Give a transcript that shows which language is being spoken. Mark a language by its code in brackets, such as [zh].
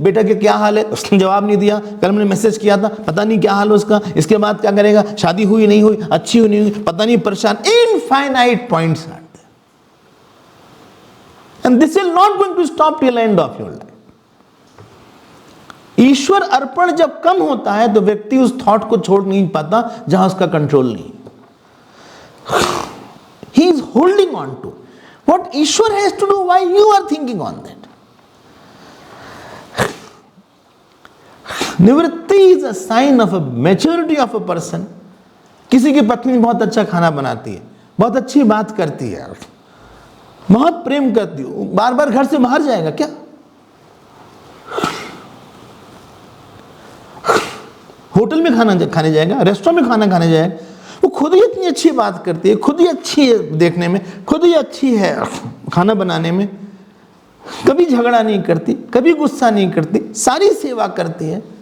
[hi] बेटा के क्या हाल है, उसने जवाब नहीं दिया। कल मैंने मैसेज किया था, पता नहीं क्या हाल है उसका, इसके बाद क्या करेगा, शादी हुई नहीं हुई, अच्छी हुई नहीं हुई, पता नहीं, परेशान। [en] Infinite points are there, and this is not going to stop till end of your life. [hi] ईश्वर अर्पण जब कम होता है तो व्यक्ति उस थॉट को छोड़ नहीं पाता जहां उसका कंट्रोल नहीं। [en] He is holding on to what Ishwar has to do, why you are thinking on that. Nivritti is a sign of a maturity of a person. [hi] किसी की पत्नी बहुत अच्छा खाना बनाती है, बहुत अच्छी बात करती है, बहुत प्रेम करती है, बार बार घर से बाहर जाएगा क्या? होटल में खाने जाएगा, रेस्टोरेंट में खाना खाने जाएगा? वो खुद ही इतनी अच्छी बात करती है, खुद ही अच्छी है देखने में, खुद ही अच्छी है खाना बनाने में, कभी झगड़ा नहीं करती, कभी गुस्सा नहीं करती, सारी सेवा करती है।